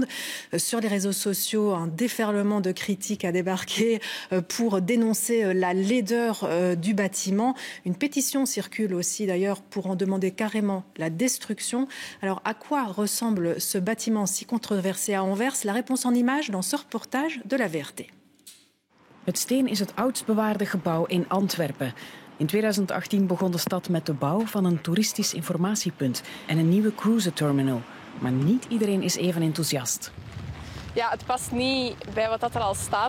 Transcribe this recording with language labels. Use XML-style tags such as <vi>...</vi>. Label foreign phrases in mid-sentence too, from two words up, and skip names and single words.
<fr>Sur les réseaux sociaux, un déferlement de critiques a débarqué pour dénoncer la laideur du bâtiment. Une pétition circule aussi d'ailleurs pour en demander carrément la destruction. Alors à quoi ressemble ce bâtiment si controversé à Anvers? La réponse en images dans ce reportage de la VRT.</fr> <nl>Het Steen is het oudst bewaarde gebouw in Antwerpen. In 2018 begon de stad met de bouw van een toeristisch informatiepunt en een nieuwe cruiseterminal. Maar niet iedereen is even enthousiast. Ja, het past niet bij wat er al staat.</nl>